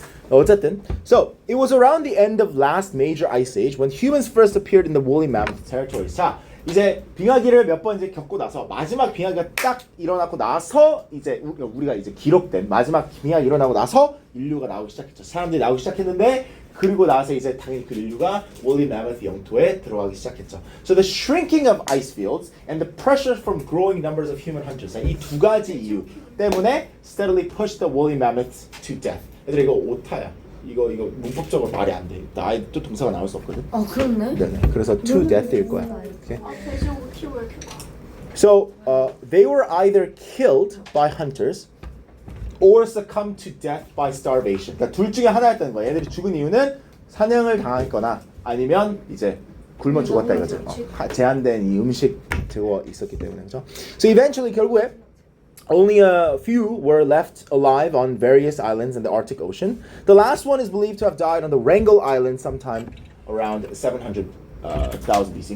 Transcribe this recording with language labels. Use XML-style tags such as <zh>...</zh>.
<en>어쨌든, so it was around the end of last major ice age when humans first appeared in the woolly mammoth territory.</en> <ko>자, 이제 빙하기를 몇 번 이제 겪고 나서 마지막 빙하기가 딱 일어나고 나서 이제 우리가 이제 기록된 마지막 빙하기 일어나고 나서 인류가 나오기 시작했죠. 사람들이 나오기 시작했는데 그리고 나서 이제 당연히 그 인류가 woolly mammoth 영토에 들어가기 시작했죠.</ko> <en>So the shrinking of ice fields and the pressure from growing numbers of human hunters.</en> <ko>이 두 가지 이유 때문에</ko> <en>steadily pushed the woolly mammoths to death.</en> <ko>얘들아 이거 오타야. 이거 문법적으로 말이 안 돼. 나의 또 동사가 나올 수 없거든. 그렇네. 네네. 그래서 to death일 거야.</ko> <en>Okay. So they were either killed by hunters or succumbed to death by starvation.</en> <ko>그러니까 둘 중에 하나였다는 거야. 얘들이 죽은 이유는 사냥을 당했거나 아니면 이제 굶어 죽었다 이거죠. 제한된 이 음식 제공이 있었기 때문에 그렇죠.</ko> <en>So eventually</en> <ko>결국에</ko> <en>Only a few were left alive on various islands in the Arctic Ocean. The last one is believed to have died on the Wrangel Island sometime around 700,000 BC.</en>